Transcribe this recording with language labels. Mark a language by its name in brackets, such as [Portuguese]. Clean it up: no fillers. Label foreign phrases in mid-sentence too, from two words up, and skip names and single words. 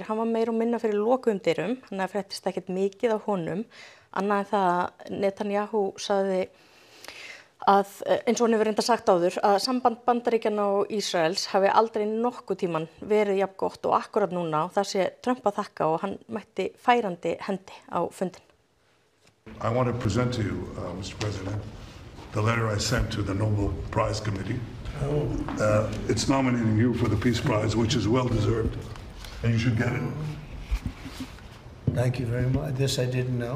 [Icelandic] Hann var meira og minna fyrir lokuðum dyrum, þannig að fréttist ekkert mikið af honum, annað en það að Netanyahu sagði að eins og hann hefur reynda sagt áður að samband Bandaríkjanna og Ísraels hafi aldrei nokkuð tíman verið jafn gott og akkurat núna og það sé Trump að þakka og hann mætti færandi hendi á fundin. [English] I want to present to you, Mr. President, the letter I sent to the Nobel Prize Committee. It's nominating you for the Peace Prize, which is well deserved, and you should get it. Thank you very much. This I didn't know.